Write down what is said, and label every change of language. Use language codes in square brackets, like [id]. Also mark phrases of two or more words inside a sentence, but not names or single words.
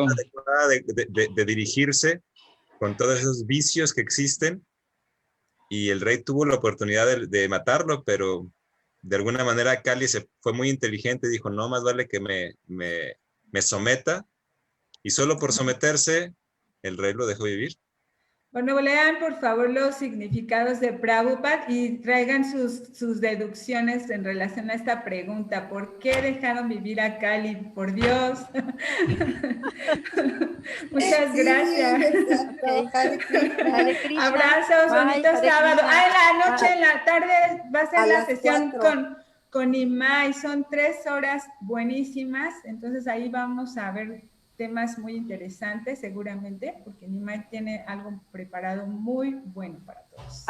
[es] De dirigirse con todos esos vicios que existen y el rey tuvo la oportunidad de matarlo, pero de alguna manera Cali se fue muy inteligente y dijo, no, más vale que me someta, y solo por someterse el rey lo dejó vivir. Bueno, lean por favor los significados de Prabhupada y traigan sus deducciones en relación a esta pregunta. ¿Por qué dejaron vivir a Cali? Por Dios. Muchas Sí, gracias. exacto. Ok. [sa] Hare Krishna. Hare Krishna. [es] Abrazos, Bye, bonito Hare sábado. Krishna. En la noche, en la tarde va a ser A la las sesión 4. con Imai. Son 3 horas buenísimas. Entonces ahí vamos a ver temas muy interesantes seguramente, porque Imai tiene algo preparado muy bueno para todos.